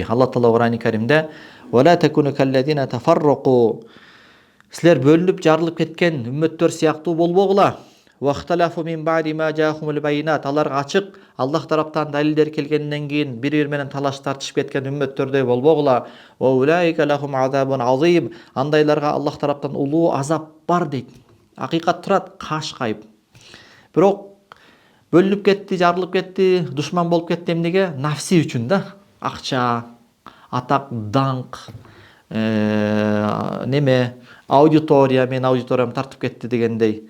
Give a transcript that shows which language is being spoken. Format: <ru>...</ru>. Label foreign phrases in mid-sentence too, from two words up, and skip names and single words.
<ky>Алла Таала Кур'ан-ы Каримде</ky> <ar>"ولا تكونوا كالذين تفرقوا"</ar> <ky>силер бөлүнүп жарылып кеткен үммөттөр сыяктуу болбогула.</ky> <ar>واختلفوا من بعد ما جاءهم البينات.</ar> <ky>Аларга ачык Аллах тараптан далилдер келгенден кийин бири-бири менен талаш тартышып кеткен үммөттөрдөй болбогула.</ky> <ar>وأولئك لهم عذاب عظيم.</ar> <ky>Андайларга Аллах тараптан улуу азап бар дейт. Акыйкат турат, каш кайып. Бирок бөлүнүп кетти, жарылып кетти, душман болуп кетти эмнеге? Нафси үчүн да. Акча, атак, даңк, неме, аудитория, мен аудиториям тартып кетти дегендей.</ky>